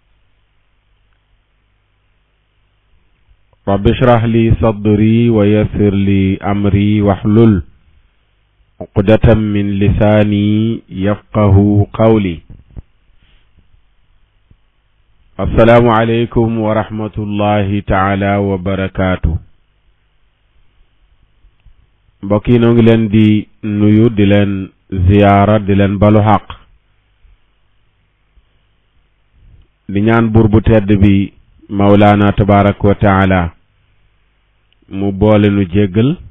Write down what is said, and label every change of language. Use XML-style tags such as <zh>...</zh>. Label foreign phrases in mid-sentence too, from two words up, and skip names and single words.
<ar>رب اشرح لي صدري ويسر لي أمري واحلل عقدة من لساني يفقه قولي. السلام عليكم ورحمة الله تعالى وبركاته.</ar> <wo>mbokk yi noo ngi leen di nuyu di leen ziyaara di leen balu xaq di ñaan buur bu tedd bi mawlaana</wo> <ar>تبارك وتعالى</ar> <wo>mu boole nu jéggal</wo>